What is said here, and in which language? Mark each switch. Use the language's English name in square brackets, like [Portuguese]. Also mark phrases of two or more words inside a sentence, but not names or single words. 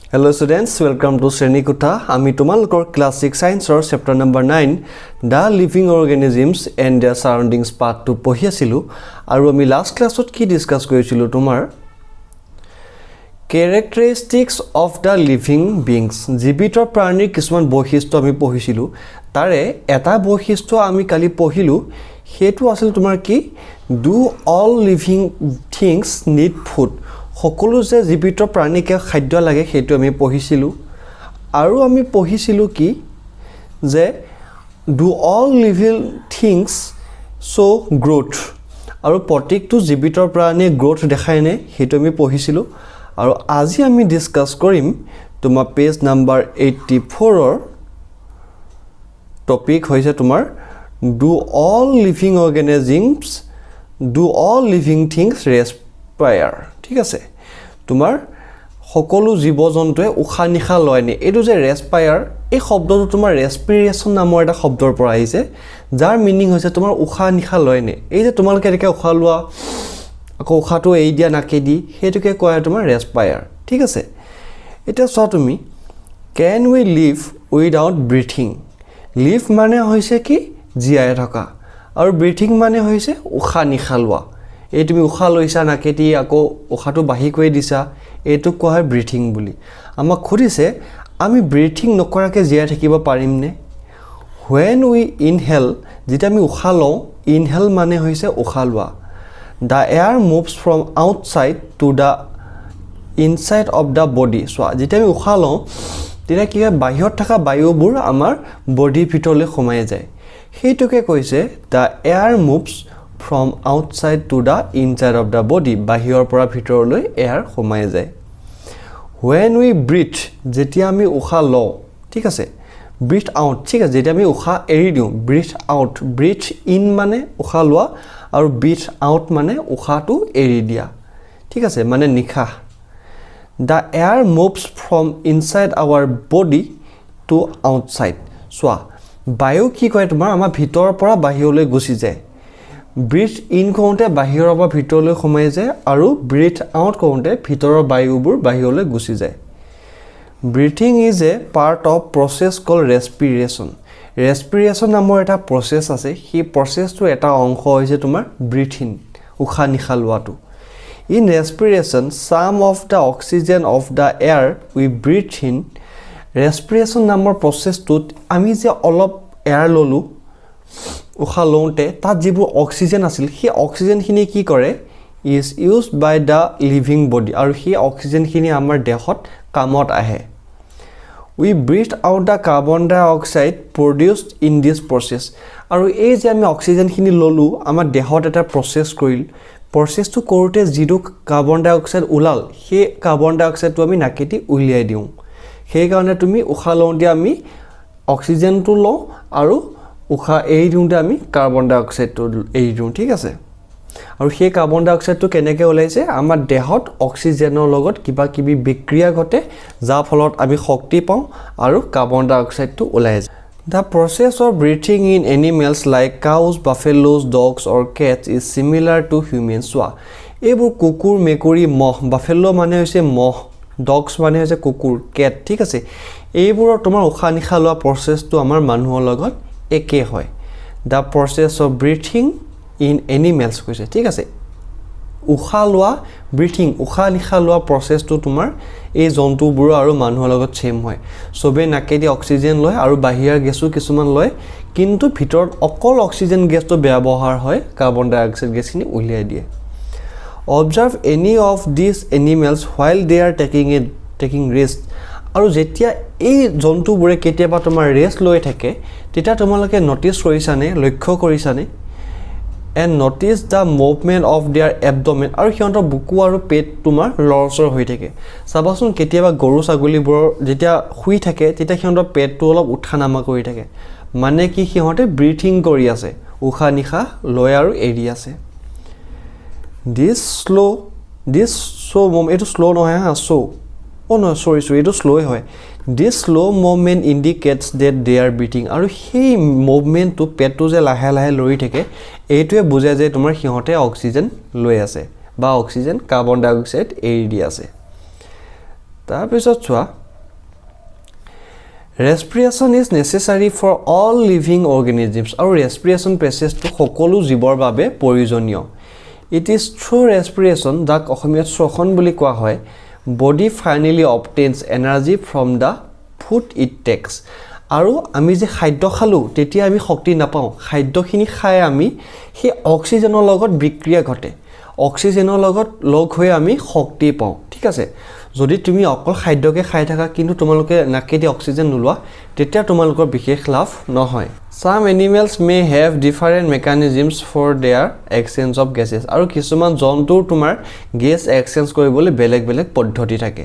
[English] Hello students, welcome to Sreni Kutha. [Assamese] আমি তোমালোকৰ [English] class 6 science [Assamese] or [English] chapter number 9 the living organisms and their surroundings part 2 [Assamese] পঢ়ি আছিলো আৰু আমি [English] last class [Assamese] ত কি ডিসকাস কৰিছিলো তোমাৰ [English] characteristics of the living beings [Assamese] জীৱিত প্ৰাণীৰ কিছুমান বৈশিষ্ট্য আমি পঢ়িছিলো তাৰে এটা বৈশিষ্ট্য আমি কালি পঢ়িলো হেতু আছিল তোমাৰ কি [English] do all living things need food [Assamese] সকলো যে জীৱিত প্ৰাণীকে খাদ্য লাগে হেতু আমি পঢ়িছিলো আৰু আমি পঢ়িছিলো কি যে [English] do all living things show growth [Assamese] আৰু প্ৰত্যেকটো জীৱিত প্ৰাণীয়ে গ্ৰোথ দেখায় নে হেতু আমি পঢ়িছিলো আৰু আজি আমি ডিসকাস কৰিম তোমাৰ [English] page number [Assamese] 84 ৰ টপিক হৈছে তোমাৰ [English] do all living organisms do all living things respire [Assamese] ঠিক আছে তোমাৰ সকলো জীৱ-জন্তুৱে উশাহ নিশা লয় নে এটো যে ৰেসপায়াৰ এই শব্দটো তোমাৰ ৰেসপিৰেশন নামৰ এটা শব্দৰ পৰা আহিছে যাৰ মিনিং হৈছে তোমাৰ উশাহ নিশা লয় নে এই যে তোমালোকে একে উশাহ লোৱা আকৌ উশাহটো এই দিয়া নাকে দি হেতুকে কয় তোমাৰ ৰেসপায়াৰ ঠিক আছে এটা চোৱা তুমি [English] can we live without breathing [Assamese] live মানে হৈছে কি জীয়াই থকা আৰু breathing মানে হৈছে উশাহ নিশা লোৱা এই তুমি উশাহ লৈছা নাকেটি আকৌ উশাহটো বাহি কৈ দিছা এটো কোৱা হয় ব্ৰিথিং বুলি আমাক খুদিছে আমি ব্ৰিথিং নকৰাকে জিয়া থাকিব পাৰিম নে [English] when we inhale [Assamese] যেটা আমি উশাহ লওঁ inhale মানে হৈছে উশাহ লোৱা [English] the air moves from outside to the inside of the body so [Assamese] যেটা আমি উশাহ লওঁ তেৰা কি হয় বাহিৰত থকা বায়ুবোৰ আমাৰ বডি ভিতৰলৈ সোমাই যায় হেতুকে কৈছে [English] the air moves from outside to the inside of the body [Assamese] বাহিৰৰ পৰা ভিতৰলৈ এয়াৰ সোমাই যায় [English] when we breathe [Assamese] যেতিয়া আমি উশাহ লওঁ ঠিক আছে [English] breathe out [Assamese] ঠিক আছে যেতিয়া আমি উশাহ এৰি দিওঁ [English] breathe out breathe in [Assamese] মানে উশাহ লোৱা আৰু [English] breathe out [Assamese] মানে উশাহটো এৰি দিয়া ঠিক আছে মানে নিখা [English] the air moves from inside our body to outside [Assamese] সোৱা বায়ু কি কয় তোমাৰ আমাৰ ভিতৰৰ পৰা বাহিৰলৈ গুচি যায় [English] breathe in [Assamese] কৰোঁতে বাহিৰৰ পৰা ভিতৰলৈ সোমাই যায় আৰু [English] breathe out [Assamese] কৰোঁতে ভিতৰৰ বায়ুবোৰ বাহিৰলৈ গুচি যায় [English] breathing is a part of process called respiration [Assamese] respiration নামৰ এটা process আছে সেই processটো এটা অংশ হৈছে তোমাৰ breathing উশাহ নিশা লোৱাটো [English] in respiration some of the oxygen of the air we breathe in [Assamese] respiration নামৰ processটোত আমি যে অলপ air ললো উশাহ লওঁতে তাত যিবোৰ অক্সিজেন আছিল সেই অক্সিজেনখিনি কি কৰে [English] is used by the living body [Assamese] আৰু সেই অক্সিজেনখিনি আমাৰ দেহত কামত আহে [English] we breathe out the carbon dioxide produced in this process [Assamese] আৰু এই যে আমি অক্সিজেনখিনি ললো আমাৰ দেহত এটা প্ৰসেস কৰিল প্ৰসেসটো কৰোতে যিটো [English] carbon dioxide [Assamese] ওলাল সেই কাৰ্বন ডাইঅক্সাইডটো আমি নাকেটি উলিয়াই দিওঁ সেই কাৰণে তুমি উশাহ লওঁতে আমি অক্সিজেনটো লওঁ আৰু উশাহ এৰি দিওঁতে আমি কাৰ্বন ডাইঅক্সাইডটো এৰি দিওঁ ঠিক আছে আৰু সেই কাৰ্বন ডাইঅক্সাইডটো কেনেকৈ ওলাইছে আমাৰ দেহত অক্সিজেনৰ লগত কিবা কিবি বিক্ৰিয়া ঘটে যাৰ ফলত আমি শক্তি পাওঁ আৰু কাৰ্বন ডাইঅক্সাইডটো ওলাই যায় [English] The process of breathing in animals like cows, buffaloes, dogs or cats is similar to humans. [Assamese] So, এইবোৰ কুকুৰ মেকুৰী মহ বাফেলো মানে হৈছে মহ ডগস মানে হৈছে কুকুৰ কেট ঠিক আছে এইবোৰৰ তোমাৰ উশাহ নিশা লোৱা প্ৰসেসটো আমাৰ মানুহৰ লগত একে হয় [English] the process of breathing in animals [Assamese] কৈছে ঠিক আছে উশাহ লোৱা ব্ৰিথিং উশাহ নিশা লোৱা প্ৰসেসটো তোমাৰ এই জন্তুবোৰ আৰু মানুহৰ লগত সেম হয় সবে নাকেদি অক্সিজেন লয় আৰু বাহিৰৰ গেছও কিছুমান লয় কিন্তু ভিতৰত অকল অক্সিজেন গেছটো ব্যৱহাৰ হয় কাৰ্বন ডাইঅক্সাইড গেছখিনি উলিয়াই দিয়ে [English] observe any of these animals while they are taking rest [Assamese] আৰু যেতিয়া এই জন্তুবোৰে কেতিয়াবা তোমাৰ ৰেষ্ট লৈ থাকে তেতিয়া তোমালোকে নটিস কৰিছানে লক্ষ্য কৰিছানে [English] and notice the movement of their abdomen [Assamese] আৰু হিহঁতৰ বুকু আৰু পেট তোমাৰ লৰচৰ হৈ থাকে চাবাচোন কেতিয়াবা গৰু ছাগলীবোৰ যেতিয়া শুই থাকে তেতিয়া হিহঁতৰ পেটটো অলপ উঠা নামা কৰি থাকে মানে কি হিহঁতে ব্ৰিথিং কৰি আছে উশাহ নিশা লয় আৰু এৰি আছে [English] this slow movement [Assamese] এটো স্লো নহয় হা [English] no sorry [Assamese] এটো স্লো হয় [English] this slow movement indicates that they are breathing [Assamese] আৰু সেই মুভমেন্টটো পেটটো যে লাহে লাহে লৰি থাকে এইটোৱে বুজায় যে তোমাৰ হিহঁতে অক্সিজেন লৈ আছে বা অক্সিজেন কাৰ্বন ডাইঅক্সাইড এৰি দি আছে তাৰ পিছত চোৱা [English] respiration is necessary for all living organisms [Assamese] আৰু [English] respiration process [Assamese] to সকলো জীৱৰ বাবে প্ৰয়োজনীয় [English] it is through respiration [Assamese] যাক অসমীয়াত শ্বসন বুলি কোৱা হয় [English] body finally obtains energy from the food it takes [Assamese] আৰু আমি যে খাদ্য খালো তেতিয়া আমি শক্তি নাপাও খাদ্যখিনি খাই আমি সেই অক্সিজেনৰ লগত বিক্ৰিয়া ঘটে অক্সিজেনৰ লগত লগ হৈ আমি শক্তি পাও ঠিক আছে যদি তুমি অকল খাদ্যকে খাই থাকা কিন্তু তোমালোকে নাকেদি অক্সিজেন নোলোৱা তেতিয়া তোমালোকৰ বিশেষ লাভ নহয় [English] some animals may have different mechanisms for their exchange of gases [Assamese] আৰু কিছুমান জন্তুৰ তোমাৰ [English] gas exchange [Assamese] কৰিবলৈ বেলেগ বেলেগ পদ্ধতি থাকে